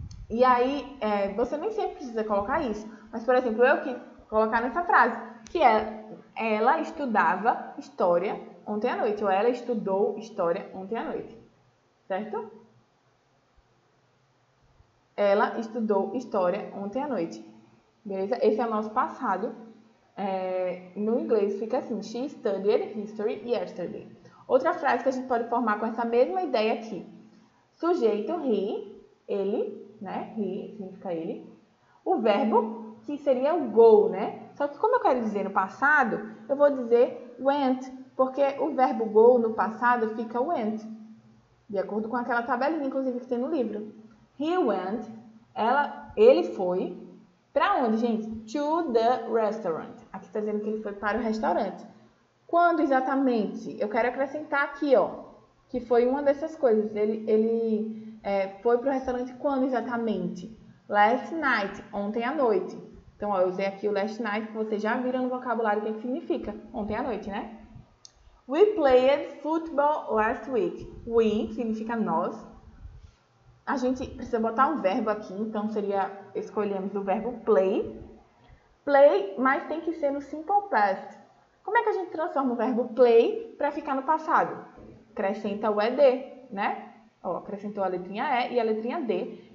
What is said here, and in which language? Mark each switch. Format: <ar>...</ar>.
<pt>E aí, você nem sempre precisa colocar isso, mas, por exemplo, eu quis colocar nessa frase, que ela estudava história ontem à noite, ou ela estudou história ontem à noite, certo? Ela estudou história ontem à noite. Beleza? Esse é o nosso passado. No inglês fica assim.</pt> <en>She studied history yesterday.</en> <pt>Outra frase que a gente pode formar com essa mesma ideia aqui. Sujeito, he, ele, né? He significa ele. O verbo, que seria o go, né? Só que como eu quero dizer no passado, eu vou dizer went, Porque o verbo go no passado fica went, de acordo com aquela tabelinha, inclusive, que tem no livro.</pt> <en>He went,</en> <pt>ele foi, para onde, gente?</pt> <en>To the restaurant.</en> <pt>Aqui está dizendo que ele foi para o restaurante. Quando exatamente? Eu quero acrescentar aqui, ó, que foi uma dessas coisas. Ele foi para o restaurante quando exatamente?</pt> <en>Last night,</en> <pt>ontem à noite. Então, ó, eu usei aqui o last night, que vocês já viram no vocabulário o que significa. Ontem à noite, né?</pt> <en>We played football last week.</en> <pt>We significa nós. A gente precisa botar um verbo aqui, então escolhemos o verbo play. Play, mas tem que ser no simple past. Como é que a gente transforma o verbo play para ficar no passado? Acrescenta o ED, né? Ó, acrescentou a letrinha E e a letrinha D.</pt>